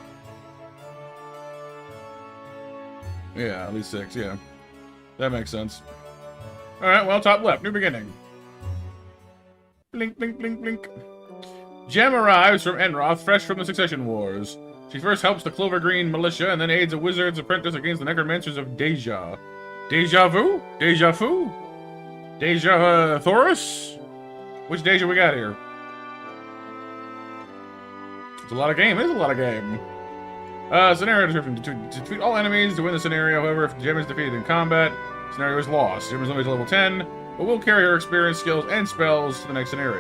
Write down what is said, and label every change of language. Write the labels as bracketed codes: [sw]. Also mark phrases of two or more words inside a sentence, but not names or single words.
[en] Yeah, at least 6. Yeah, that makes sense. All right. Well, top left. New beginning. Blink, blink, blink, blink. Gem arrives from Enroth, fresh from the Succession Wars. She first helps the Clover Green militia and then aids a wizard's apprentice against the necromancers of Deja. Deja vu? Deja fu? Deja Thoris? Which Deja we got here? It's a lot of game. It is a lot of game. Scenario description. To defeat all enemies to win the scenario, however, if the gem is defeated in combat, scenario is lost. Gem is limited to level 10. But we'll carry her experience, skills, and spells to the next scenario.